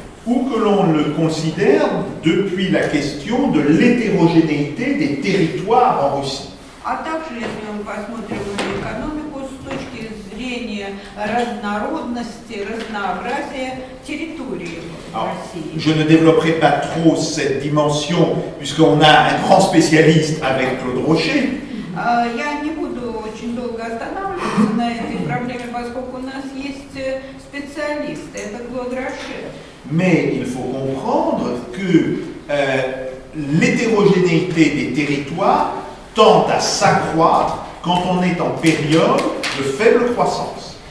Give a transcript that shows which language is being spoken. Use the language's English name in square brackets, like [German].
[French] ou que l'on le considère depuis la question de l'hétérogénéité des territoires en Russie. [Russian] а также если мы посмотрим на экономику с точки зрения разнородности, разнообразия территории в России. [French] Je ne développerai pas trop cette dimension puisqu'on a un grand spécialiste avec Claude Rocher. [Russian] Я не буду очень долго останавливаться на этой проблеме, поскольку у нас есть специалист, это Клод Роше. [French] Mais il faut comprendre que l'hétérogénéité des territoires tend à s'accroître quand on est en période de faible croissance.